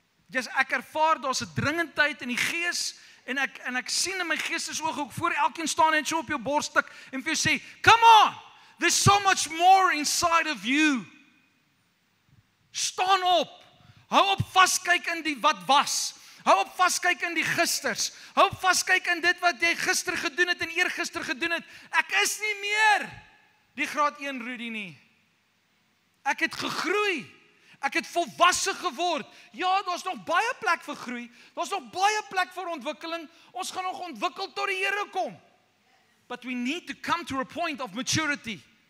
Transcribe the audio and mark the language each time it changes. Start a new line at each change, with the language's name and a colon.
Afrikaans: Ek ervaar daar's 'n dringendheid in die gees en ek sien in my geestesoog ook voor elkeen staan en so op jou bors tik en vir jou sê,
English: come on! There's so much more inside of you.
Afrikaans: Staan op. Hou op vaskyk in die wat was. Hou op vaskyk in die gisters. Hou op vaskyk in dit wat jy gister gedoen het en eergister gedoen het. Ek is nie meer die graad 1 Rudy nie. Ek het gegroei. Ek het volwasse geword. Ja, daar's nog baie plek vir groei. Daar's nog baie plek vir ontwikkeling. Ons gaan nog ontwikkel tot die Here kom.
English: But we need to come to a point of maturity.